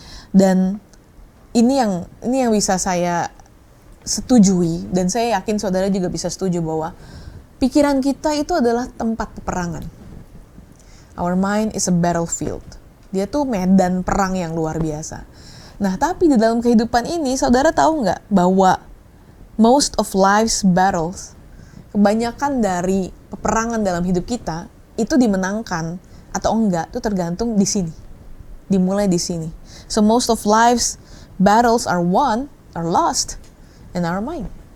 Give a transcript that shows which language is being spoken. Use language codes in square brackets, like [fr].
[id] Dan ini yang bisa saya setujui, dan saya yakin saudara juga bisa setuju bahwa pikiran kita itu adalah tempat peperangan. [en] Our mind is a battlefield. [id] Dia tuh medan perang yang luar biasa. Nah, tapi di dalam kehidupan ini, saudara tahu nggak bahwa [en] most of life's battles, [id] kebanyakan dari peperangan dalam hidup kita, itu dimenangkan atau enggak, itu tergantung di sini. Dimulai di sini. [en] So most of life's battles are won, are lost in our mind.